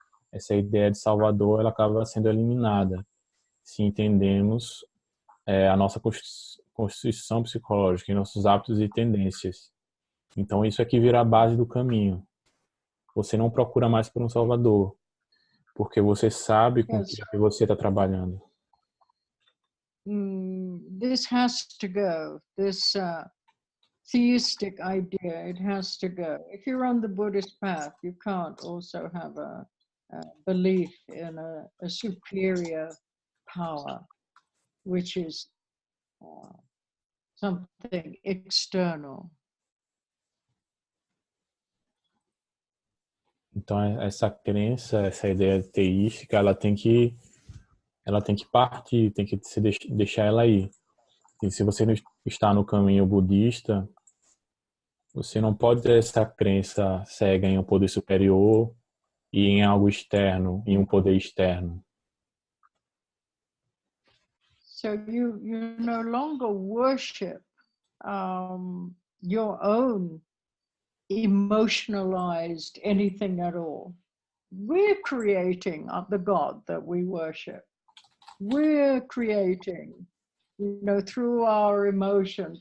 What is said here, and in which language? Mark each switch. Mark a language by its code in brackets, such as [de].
[pt] Essa ideia de Salvador, ela acaba sendo eliminada se entendemos a nossa constituição psicológica e nossos hábitos e tendências. Então isso aqui vira a base do caminho. Você não procura mais por um Salvador, porque você sabe com o que você está trabalhando. [en] This has to go. This theistic idea, it has to go. If you're on the Buddhist path, you can't also have a belief in a superior power, which is something external. [pt] Então essa crença, essa ideia teística, ela tem que partir, tem que se deixar ela ir. E se você não está no caminho budista, você não pode ter essa crença cega em um poder superior e em algo externo, em um poder externo. [en] So you no longer worship your own emotionalized anything at all. We're creating the God that we worship. We're creating, through our emotions.